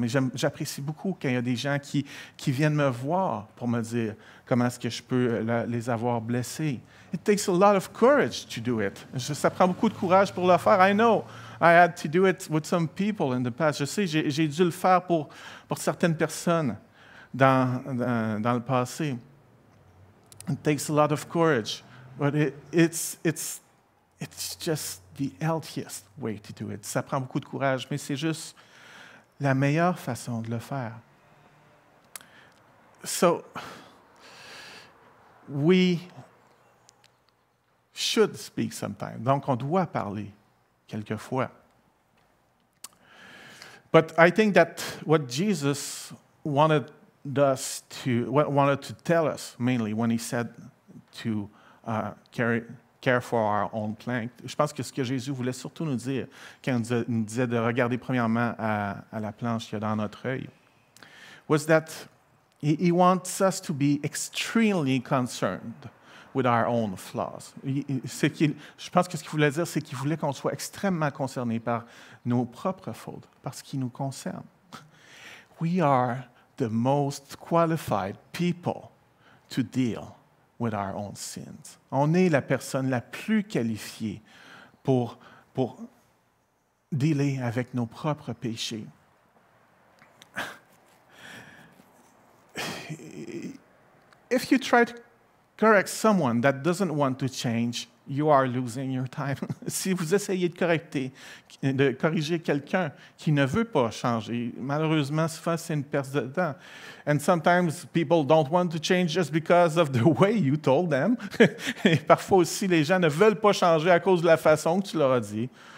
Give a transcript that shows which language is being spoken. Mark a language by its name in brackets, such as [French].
[French] Mais j'apprécie beaucoup quand il y a des gens qui viennent me voir pour me dire comment est-ce que je peux les avoir blessés. [English] It takes a lot of courage to do it. [French] Ça prend beaucoup de courage pour le faire. [English] I know. I had to do it with some people in the past. [French] Je sais, j'ai dû le faire pour certaines personnes dans le passé. [English] It takes a lot of courage, but it's just the healthiest way to do it. [French] Ça prend beaucoup de courage, mais c'est juste la meilleure façon de le faire. [English] So, we should speak sometime. [French] Donc, on doit parler quelquefois. [English] But I think that what Jesus wanted to tell us mainly when he said to care for our own plank. [French] Je pense que ce que Jésus voulait surtout nous dire quand il nous disait de regarder premièrement à la planche qu'il y a dans notre œil, [English] was that he wants us to be extremely concerned with our own flaws. [French] Je pense que ce qu'il voulait dire, c'est qu'il voulait qu'on soit extrêmement concerné par nos propres fautes, parce qu'ils nous concernent. [English] We are the most qualified people to deal with our own sins. [French] On est la personne la plus qualifiée pour dealer avec nos propres péchés. [English] If you try to correct someone that doesn't want to change, you are losing your time. [French] Si vous essayez de corriger quelqu'un qui ne veut pas changer, malheureusement, souvent, c'est une perte de temps. [English] And sometimes people don't want to change just because of the way you told them. [French] Et parfois aussi, les gens ne veulent pas changer à cause de la façon que tu leur as dit.